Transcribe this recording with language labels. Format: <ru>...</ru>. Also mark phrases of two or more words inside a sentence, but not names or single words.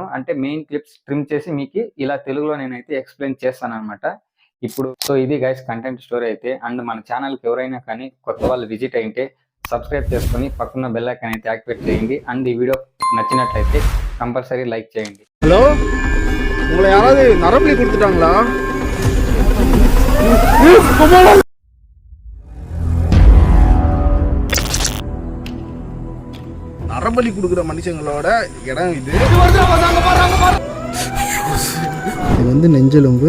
<te>అంటే మెయిన్ క్లిప్స్ ట్రిమ్ చేసి మీకు ఇలా తెలుగులో నేనైతే ఎక్స్‌ప్లెయిన్ చేస్తాననమాట. ఇప్పుడు సో ఇది గైస్ కంటెంట్ స్టోరీ అయితే. అండ్ మన ఛానల్‌కి ఎవరైనా కానీ కొత్త వాళ్ళు విజిట్ అయ్యుంటే సబ్స్క్రైబ్ చేసుకొని పక్కన బెల్ ఐకాన్ అయితే యాక్టివేట్ చేయండి. అండ్ ఈ వీడియో నచ్చినట్లయితే కంపల్సరీ லைக் చేయండి.</te> <ta>ஹலோ, உங்களை யாராவது நரம்பலி கொடுத்துட்டாங்களா? நரம்பலி கொடுக்குற மனுஷங்களோட இடம் இது. இது வந்து நெஞ்செலும்பு.</ta>